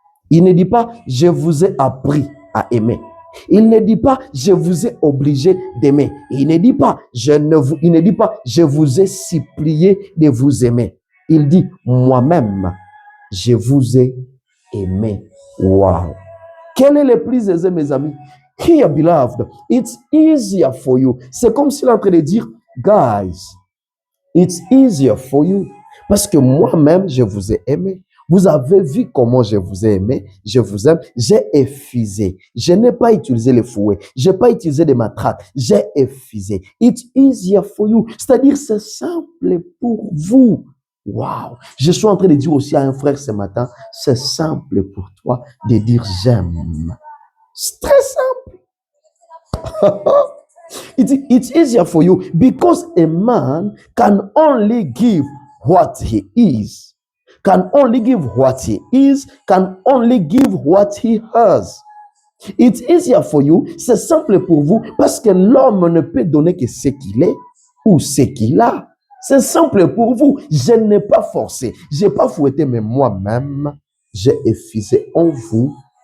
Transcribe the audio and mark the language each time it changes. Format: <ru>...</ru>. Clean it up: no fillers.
<fr>Il ne dit pas, je vous ai appris à aimer. Il ne dit pas, je vous ai obligé d'aimer. Il ne dit pas, il ne dit pas, je vous ai supplié de vous aimer. Il dit, moi-même, je vous ai aimé. Wow. Quel est le plus aisé, mes amis?</fr> <en>Here, beloved, it's easier for you.</en> <fr>C'est comme s'il est en train de dire,</fr> <en>guys, it's easier for you.</en> <fr>Parce que moi-même, je vous ai aimé. Vous avez vu comment je vous ai aimé, je vous aime, j'ai effusé. Je n'ai pas utilisé les fouets, je n'ai pas utilisé des matraques, j'ai effusé.</fr> <en>It's easier for you.</en> <fr>C'est-à-dire, c'est simple pour vous. Wow. Je suis en train de dire aussi à un frère ce matin, c'est simple pour toi de dire j'aime. C'est très simple.</fr> <en>It's easier for you because a man can only give what he is. Can only give what he is, can only give what he has. It's easier for you,</en> <fr>c'est simple pour vous, parce que l'homme ne peut donner que ce qu'il est ou ce qu'il a. C'est simple pour vous. Je n'ai pas forcé, je n'ai pas fouetté, mais moi-même, j'ai effusé en vous.</fr>